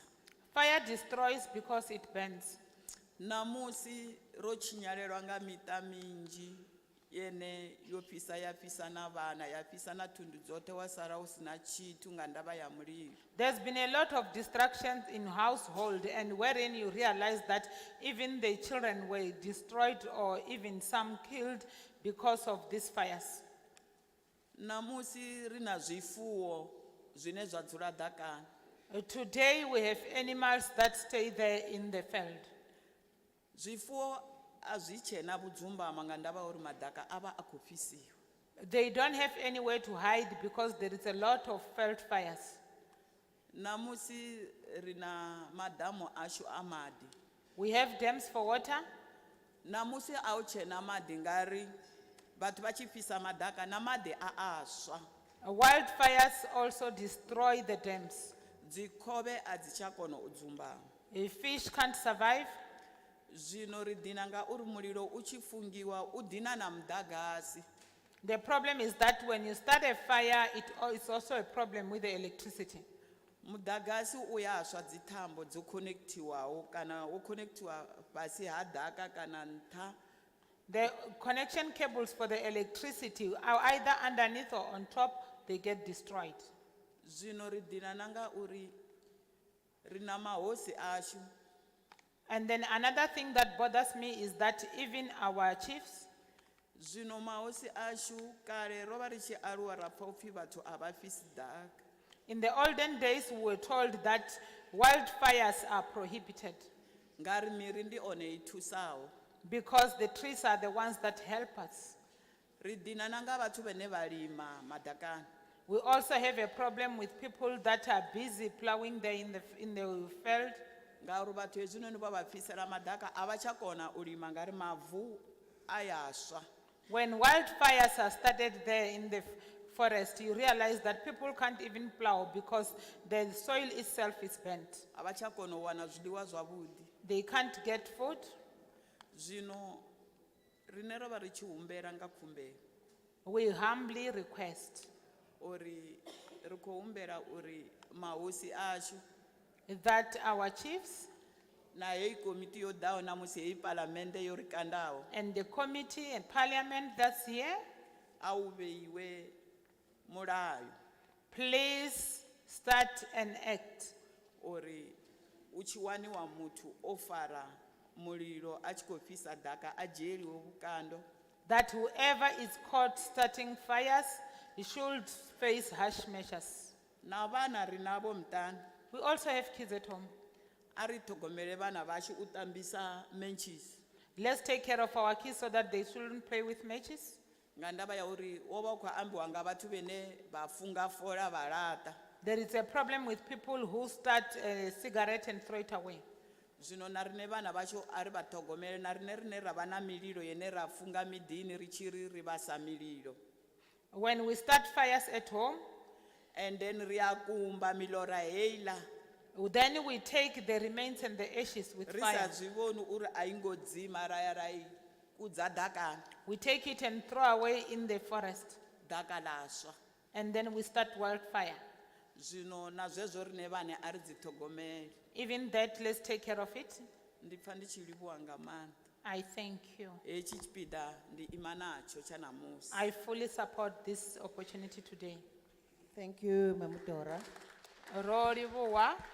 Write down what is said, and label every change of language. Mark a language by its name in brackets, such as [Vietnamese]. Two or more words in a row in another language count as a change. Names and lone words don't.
[English] Fire destroys because it burns. [Venda] namusi ro tshinyalelwa nga miṱa minzhi yene yo fhisa ya fhisa na vhana ya fhisa na thundu dzoṱhe wa sala u sina tshithu nga ndavha ya mulilo [English] There's been a lot of distractions in household and wherein you realize that even the children were destroyed or even some killed because of these fires. [Venda] Namusi rina zwifuwo zwine zwa dzula ḓakani. [English] Today we have animals that stay there in the field. [Venda] Zwifuwo a zwi tshena vhudzumbama nga ndavha uri madaka avha a khou fhisiwa. [English] They don't have anywhere to hide because there is a lot of field fires. [Venda] Namusi rina madamu ashu a maḓi. [English] We have dams for water. [Venda] Namusi a u tshena maḓi ngari vhathu vha tshi fhisa madaka na maḓi a aswa. [English] Wildfires also destroy the dams. [Venda] Dzikhovhe a dzi tsha kona u dzumbama. [English] A fish can't survive. [Venda] Zwino ri dina nga uri mulilo u tshi fungiwa u dina na muḓagasi. [English] The problem is that when you start a fire, it's also a problem with the electricity. [Venda] Muḓagasi u ya swa dzithambo dzo connectiwaho kana u connectiwa fhasi ha ḓaka kana nṱha. [English] The connection cables for the electricity are either underneath or on top, they get destroyed. [Venda] Zwino ri dina na nga uri rina mahosi ashu. [English] And then another thing that bothers me is that even our chiefs, [Venda] Zwino mahosi ashu kale ro vha ri tshi aluwa ra pfa upfi vhathu a vha fhisi ḓaka. [English] in the olden days, we were told that wildfires are prohibited [Venda] Ngari miri ndi one I thusaho. [English] because the trees are the ones that help us. [Venda] Ri dina na nga vhathu vhane vha lima madakani. [English] We also have a problem with people that are busy plowing there in the field. [Venda] Ngauri vhathu hezwinoni vha vha fhisela madaka a vha tsha kona u lima ngari mavu a ya swa. [English] When wildfires are started there in the forest, you realize that people can't even plow because the soil itself is burnt. [Venda] A vha tsha kona u wana zwiḽiwa zwavhuḓi. [English] They can't get food. [Venda] Zwino rine ro vha ri tshi humbela nga khumbelo [English] We humbly request [Venda] uri ri khou humbela uri mahosi ashu [English] that our chiefs [Venda] na heyi komiti yo ḓaho namusi heyi palamende yo ri kandaho [English] and the committee and parliament that's here, [Venda] a u vheiwe mulayo [English] please start an act [Venda] uri u tshi waniwa muthu o fara mulilo a tshi khou fhisa ḓaka a dzhieliwe vhukando. [English] that whoever is caught starting fires, he should face harsh measures. [Venda] Na vhana ri navho muṱani. [English] We also have kids at home. [Venda] A ri ṱhogomele vhana vhashu u ṱambisa menchis. [English] Let's take care of our kids so that they shouldn't play with matches. [Venda] Nga ndavha ya uri wo vha u khou ambiwa nga vhathu vhene vha funga fola vha laṱa. [English] There is a problem with people who start a cigarette and throw it away. [Venda] Zwino na rine vhana vhashu a ri vha ṱhogomele na rine rine ra vha na mililo yene ra funga miḓini ri tshi ri vhasa mililo. [English] When we start fires at home, And then [Venda] ri a kumba milora heila. [English] then we take the remains and the ashes with [Venda] Ri sa [English] fire. [Venda] zwi vhoni uri a i ngo dzima ra ya ra I kudza ḓakani. [English] We take it and throw away in the forest. [Venda] Ḓaka ḽa swa. [English] And then we start wildfire. [Venda] Zwino na zwezwo rine vhane a ri dzi ṱhogomele. [English] Even that, let's take care of it. [Venda] Ndi pfa ndi tshi livhuwa nga maanḓa. [English] I thank you. [Venda] Hetshi tshipiḓa ndi ima natsho tsha namusi. [English] I fully support this opportunity today. Thank you, Mamudora. [Venda] Ro livhuwa.